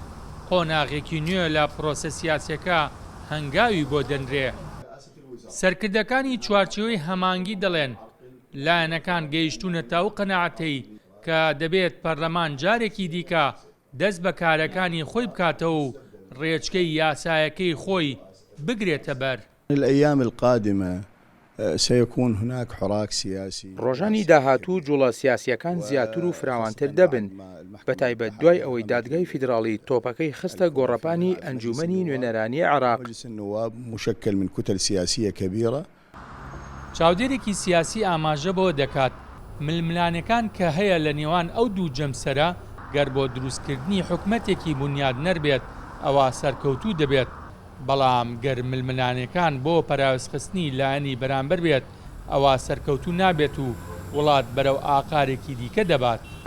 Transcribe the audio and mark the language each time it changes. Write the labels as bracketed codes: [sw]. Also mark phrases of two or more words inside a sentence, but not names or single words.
[ckb] قۆناغێکی نوێ لە پرۆسە سیاسیەکە هەنگاوی بۆ دەنرێ. سەرکردەکانی چوارچێوەی هەمانگی دەڵێن لایەنەکان گەیشتونەتە ئەو قەناعەتەی کە دەبێت پەرلەمان جارێکی دیکە دەست بە کارەکانی خۆی بکاتەوە و ڕێچکەی یاسایەکەی خۆی بگرێتە بەر. [ar] الأيام القادمة سيكون هناك حراك سياسي. [ckb] ڕۆژانی داهاتوو جوڵە سیاسیەکان زیاتر و فراوانتر دەبن بەتایبەت دوای ئەوەی دادگای فیدراڵی تۆپەکەی خستە گۆڕەپانی ئەنجومەنی نوێنەرانی عێراق. [ar] مجلس النواب مشكل من كتل سياسية كبيرة. [ckb] چاودێرێکی سیاسی ئاماژە بۆ دەکات ململانەکان کە هەیە لە نێوان ئەو دوو جەمسەرە گەر بۆ دروستکردنی حکومەتێکی بنیادنەر بێت ئەوە سەرکەوتوو دەبێت، بەڵام گەر ململانەکان بۆ پەراوەستخستنی لایەنی بەرامبەر بێت ئەوە سەرکەوتوو نابێت و وڵات بەرەو ئاقارێکی دیکە دەبات.